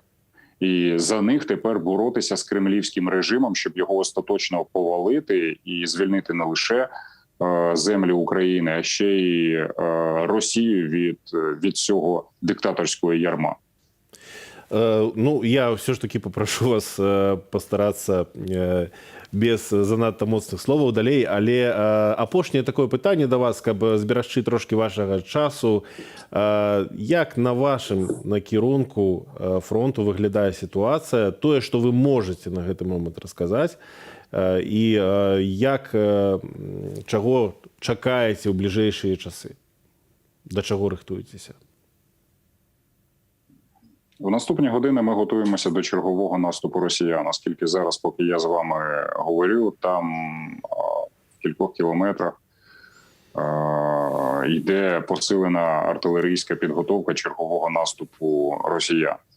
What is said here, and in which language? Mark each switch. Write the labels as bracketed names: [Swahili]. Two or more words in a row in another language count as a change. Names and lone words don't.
[Ukrainian] І за них тепер боротися з кремлівським режимом, щоб його остаточно повалити і звільнити не лише землі України, а ще й Росію від цього диктаторського ярма. Ну, я все ж таки попрошу вас постаратися без занадто [Belarusian] моцних словаў далей, але апошняе такое пытанне да вас, каб зберагчы трошки вашага часу. Як на вашым накірунку фронту выглядае сітуацыя, тое, што вы можете на гэты момант расказаць, і як, чаго чакаеце ў бліжэйшыя часы? Да чаго рыхтуецеся? [Ukrainian] В наступні години ми готуємося до чергового наступу росіян, оскільки зараз, поки я з вами говорю, там в кількох кілометрах йде посилена артилерійська підготовка чергового наступу росіян.